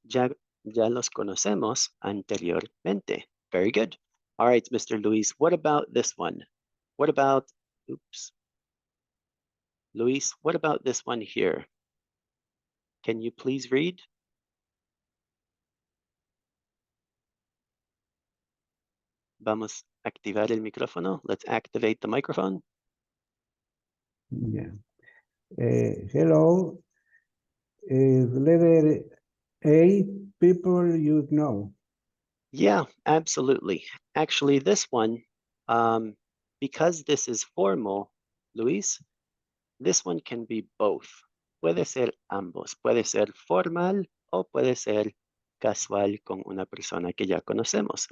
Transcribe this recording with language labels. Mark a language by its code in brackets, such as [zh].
[es] Ya los conocemos anteriormente. [en] Very good. All right, Mr. Luis, what about this one? What about, oops. Luis, what about this one here? Can you please read? [es] Vamos a activar el micrófono. [en] Let's activate the microphone. Yeah. Hello. Letter A, people you know. Yeah, absolutely. Actually, this one, because this is formal, Luis, this one can be both. [es] Puede ser ambos. Puede ser formal o puede ser casual con una persona que ya conocemos.